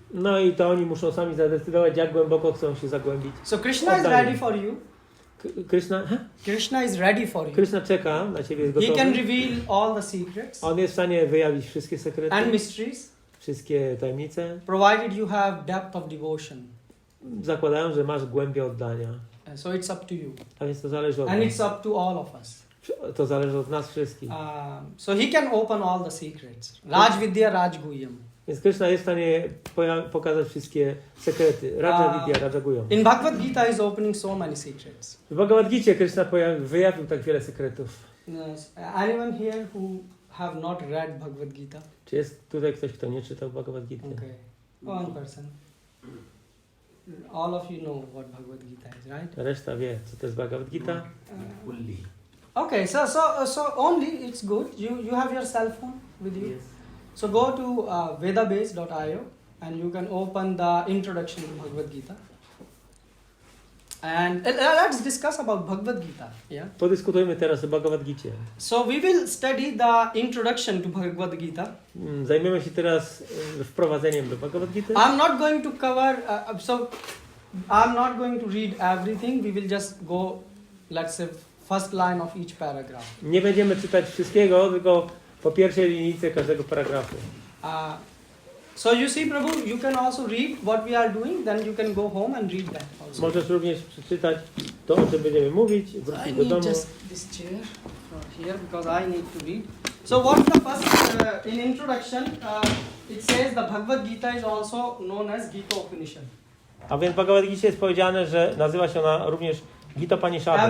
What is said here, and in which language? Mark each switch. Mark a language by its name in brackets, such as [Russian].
[Polish] No i to oni muszą sami zadecydować, jak głęboko chcą się zagłębić. [English] So Krishna is [Polish] Oddanie. [English] ready for you. Krishna is ready for you. [Polish] Krishna czeka na ciebie, jest [English] He can reveal all the secrets [Polish] On jest w stanie wyjawić wszystkie sekrety, [English] and mysteries, [Polish] wszystkie tajemnice, [English] provided you have depth of devotion. [Polish] zakładają, że masz głębię oddania. [English] So it's up to you. [Polish] A więc to zależy od [English] And [Polish] nas. [English] it's up to all of us. [Polish] To zależy od nas wszystkich. [English] So he can open all the secrets. [Sanskrit] Raj Vidya, Raj Guhyam. [Polish] Więc Krishna jest w stanie pokazać wszystkie sekrety. [Sanskrit] Raja Vidya, Raja Guhyam. [English] In Bhagavad Gita is opening so many secrets. [Polish] W Bhagavad Gicie Krishna wyjawił tak wiele sekretów. [English] Anyone here who have not read Bhagavad Gita? [Polish] Czy jest tutaj ktoś, kto nie czytał Bhagavad Gity? [English] Okay. One person. All of you know what Bhagavad Gita is, right? [Polish] Reszta wie, co to jest Bhagavad Gita. [English] Okay, so only it's good. You have your cell phone with you. So go to vedabase.io and you can open the introduction to Bhagavad Gita. And let's discuss about Bhagavad Gita. Yeah. [Polish] Podyskutujmy teraz o Bhagavad Gicie. [English] So we will study the introduction to Bhagavad Gita. [Polish] Zajmiemy się teraz wprowadzeniem do Bhagavad Gity. [English] I'm not going to cover. I'm not going to read everything. We will just go, let's say, first line of each paragraph. [Polish] Nie będziemy czytać wszystkiego, tylko po pierwszej linijce każdego paragrafu. [English] So you see, Prabhu, you can also read what we are doing. Then you can go home and read that also. [Polish] Możesz również przeczytać to, o czym będziemy mówić, wrócić [English] I [Polish] do [English] need [Polish] domu. [English] just this chair for here because I need to read. So what's the first in introduction? It says the Bhagavad Gita is also known as Gita Upanishad. [Polish] A więc w Bhagavad Gicie jest powiedziane, że nazywa się ona również Gita Upanishadem.